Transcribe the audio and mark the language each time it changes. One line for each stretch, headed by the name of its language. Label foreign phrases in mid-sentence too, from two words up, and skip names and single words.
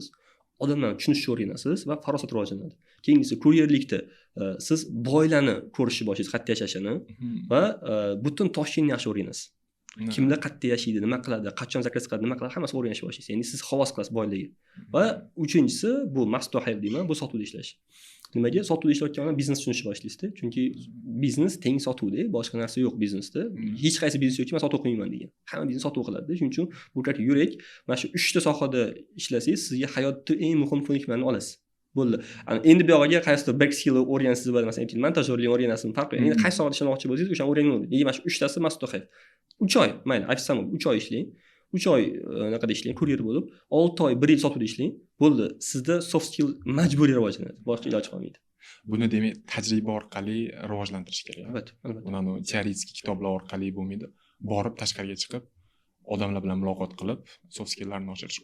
Uzbek: Odamlarni tushunishni o'rganasiz va farosat rivojlanadi. Keyingisi kuryerlikda siz boylarni ko'rishni boshlaysiz, qayerda yashashini va butun Toshkentni yaxshi o'rganasiz. Kimlar qayerda yashaydi, nima qiladi, qachon zakaz qiladi, nima qiladi, hammasini o'rganishni boshlaysiz. Ya'ni siz havas qilasiz boylarga. Va uchinchisi bu
English: must to have
Uzbek: deyman, bu sotuvda ishlash. Nimaga? Sotuvda ishlayotgan odam biznes tushunishni boshlaysiz-da. Chunki biznes teng sotuvda, boshqa narsa yo'q biznesda. Hech qaysi biznes yo'qki, men sotuv qilmayman degan. Hamma biznes sotuv qiladi-da. Shuning uchun bu yo'lga yurak, mana shu 3 ta sohada ishlasangiz, sizga hayotda eng muhim ko'nikmalarni olasiz. Bo'ldi. Endi bu yoqqa qaysidir
English: back skill
Uzbek: o'rganasiz bo'ladi, masalan, montajyorlik o'rganasizmi, farqi yo'q. Endi qaysi sohada ishlamoqchi bo'lsangiz, o'shani o'rganing. Nega mana shu 3 tasi
English: must to have.
Uzbek: 3 oy, mayli, ofitsiant 3 oy ishlang. 3 oy naqada ishlang, kuryer bo'lib, 6 oy, 1 yil sotuvda ishlang. Bo'ldi. Sizda
English: soft skill
Uzbek: majburiy rivojlanadi. Boshqa iloji qolmaydi. Buni demak tajriba orqali rivojlantirish kerak. Albatta. Buni teoretik kitoblar orqali bo'lmaydi. Borib tashqariga chiqib, odamlar bilan muloqot qilib, soft skilllarni oshirish.